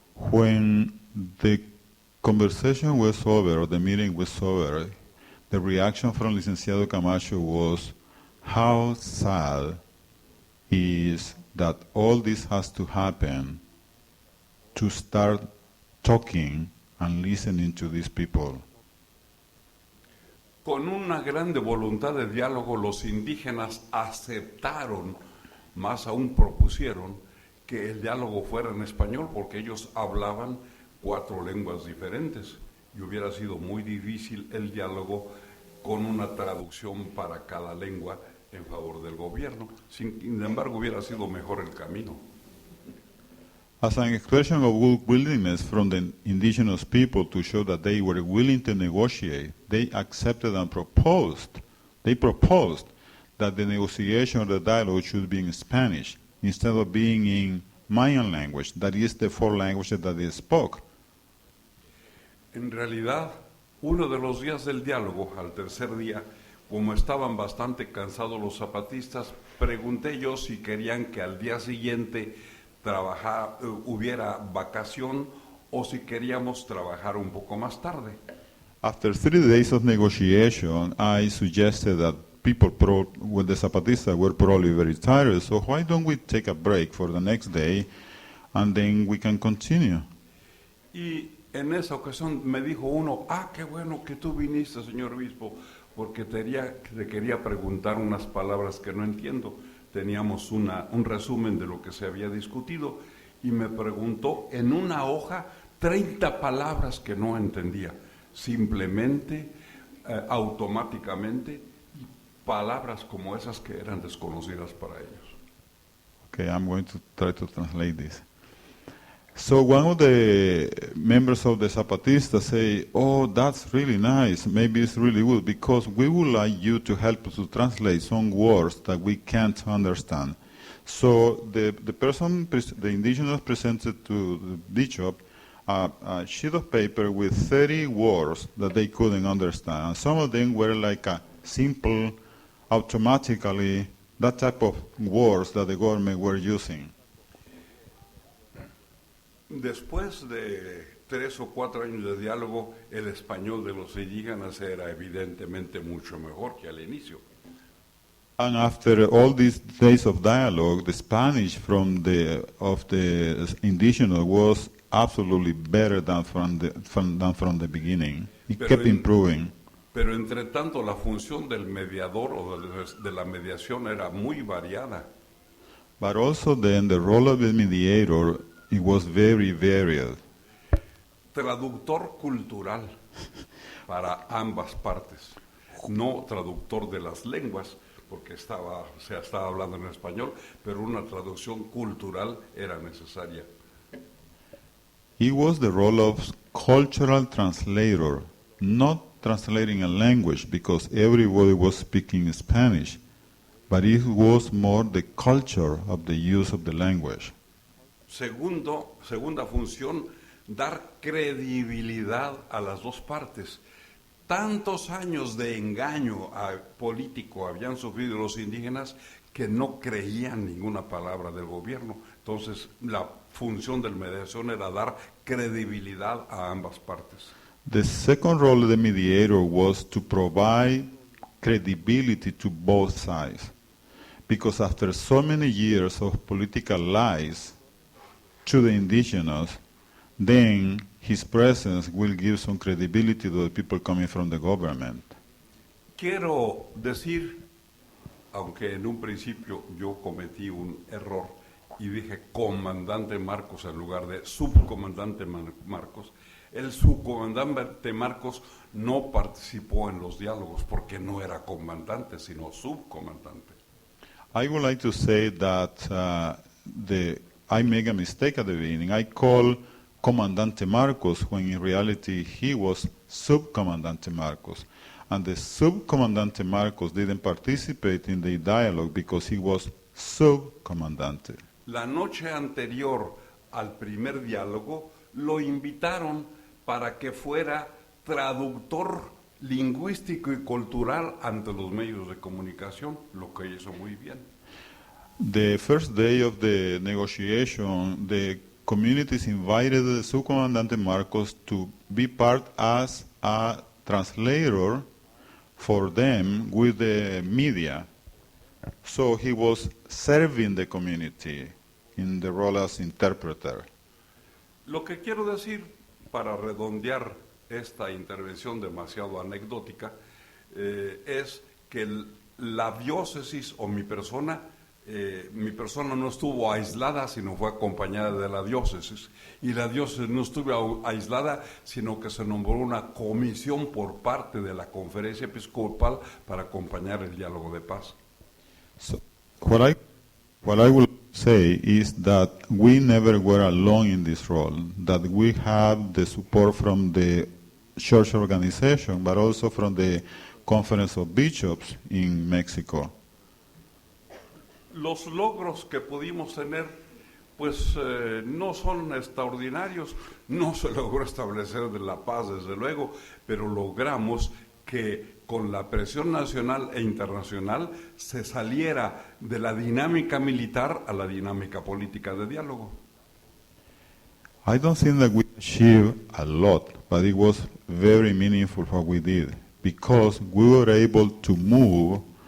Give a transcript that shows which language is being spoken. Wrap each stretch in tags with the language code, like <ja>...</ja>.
<en>When the conversation was over, or the meeting was over, the reaction from Licenciado Camacho was, how sad is that all this has to happen to start talking and listening to these people.</en> <es>Con una grande voluntad de diálogo, los indígenas aceptaron, más aún propusieron, que el diálogo fuera en español, porque ellos hablaban 4 lenguas diferentes. y hubiera sido muy difícil el diálogo con una traducción para cada lengua en favor del gobierno. Sin embargo, hubiera sido mejor el camino.</es> <en>As an expression of good willingness from the indigenous people to show that they were willing to negotiate, they accepted and they proposed that the negotiation or the dialogue should be in Spanish instead of being in Mayan language, that is the four languages that they spoke.</en> <es>En realidad, uno de los días del diálogo, al tercer día, como estaban bastante cansados los zapatistas, pregunté yo si querían que al día siguiente hubiera vacación o si queríamos trabajar un poco más tarde.</es> <en>After 3 days of negotiation, I suggested that when the Zapatistas were probably very tired, so why don't we take a break for the next day and then we can continue?</en> <es>Y en esa ocasión me dijo uno, qué bueno que tú viniste, señor obispo, porque te quería preguntar unas palabras que no entiendo. Teníamos un resumen de lo que se había discutido y me preguntó en una hoja 30 palabras que no entendía, simplemente, automáticamente, y palabras como esas que eran desconocidas para ellos.</es> <en>Okay, I'm going to try to translate this. So one of the members of the Zapatistas say, oh, that's really nice, maybe it's really good, because we would like you to help us to translate some words that we can't understand. So the indigenous presented to the bishop a sheet of paper with 30 words that they couldn't understand. And some of them were like a simple, automatically, that type of words that the government were using.</en> <es>Después de 3 o 4 años de diálogo, el español de los indígenas era evidentemente mucho mejor que al inicio.</es> <en>And after all these days of dialogue, the Spanish of the indigenous was absolutely better than from the beginning. It kept improving.</en> <es>Pero entre tanto, la función del mediador o de la mediación era muy variada.</es> <en>But also then the role of the mediator, it was very varied.</en> <es>Traductor cultural para ambas partes, no traductor de las lenguas, porque se estaba hablando en español, pero una traducción cultural era necesaria.</es> <en>He was the role of cultural translator, not translating a language because everybody was speaking Spanish, but it was more the culture of the use of the language.</en> <es>Segunda función, dar credibilidad a las dos partes. Tantos años de engaño político habían sufrido los indígenas que no creían ninguna palabra del gobierno. Entonces, la función de la mediación era dar credibilidad a ambas partes.</es> <en>The second role of the mediator was to provide credibility to both sides, because after so many years of political lies to the indigenous, then his presence will give some credibility to the people coming from the government.</en> <es>Quiero decir, aunque en un principio yo cometí un error y dije comandante Marcos en lugar de subcomandante Marcos, el subcomandante Marcos no participó en los diálogos porque no era comandante, sino subcomandante.</es> <en>I would like to say that I made a mistake at the beginning. I called Comandante Marcos when in reality he was Subcomandante Marcos. And the Subcomandante Marcos didn't participate in the dialogue because he was Subcomandante.</en> <es>La noche anterior al primer diálogo lo invitaron para que fuera traductor lingüístico y cultural ante los medios de comunicación, lo que hizo muy bien.</es> <en>The first day of the negotiation, the communities invited the Subcomandante Marcos to be part as a translator for them with the media. So he was serving the community in the role as interpreter.</en> <es>Lo que quiero decir, para redondear esta intervención demasiado anecdótica, es que la diócesis o mi persona mi persona no estuvo aislada, sino fue acompañada de la diócesis. Y la diócesis no estuvo aislada, sino que se nombró una comisión por parte de la Conferencia Episcopal para acompañar el diálogo de paz.</es> <en>So what I will say is that we never were alone in this role, that we have the support from the church organization, but also from the Conference of Bishops in Mexico.</en> <es>Los logros que pudimos tener, pues no son extraordinarios. No se logró establecer de la paz, desde luego, pero logramos que con la presión nacional e internacional se saliera de la dinámica militar a la dinámica política de diálogo.</es> <en>I don't think that we achieved a lot, but it was very meaningful what we did, because we were able to move.</en>